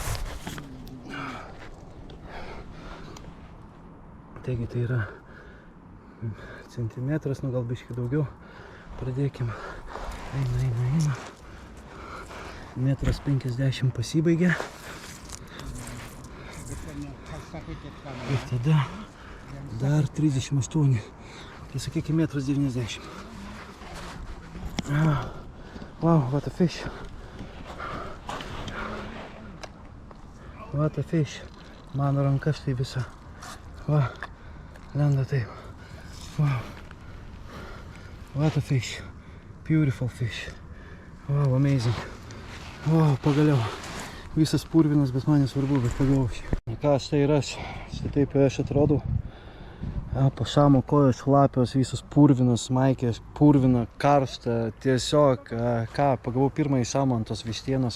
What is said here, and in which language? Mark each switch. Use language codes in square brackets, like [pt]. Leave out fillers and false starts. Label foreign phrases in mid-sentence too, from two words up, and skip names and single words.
[lt] Taigi tai yra centimetras, nu gal biškį daugiau. Pradėkime. Eina. 1,50 m pasibaigė. Ir tada dar 38. Tai sakykime 1,90 m. [en] Wow, what a fish. What a fish. [lt] Mano ranka štai visa. Va, lenda taip. [en] Wow. What a fish. Beautiful fish. Wow, amazing. [lt] O, pagaliau. Visas purvinas, bet man nesvarbu, bet pagaliau šį. Ką, štai ir aš. Štai taip aš atrodau. Po šamo kojos šlapios, visos purvinos, maikės, purvina, karšta. Tiesiog, ką, pagavau pirmąjį šamą ant tos vištienos.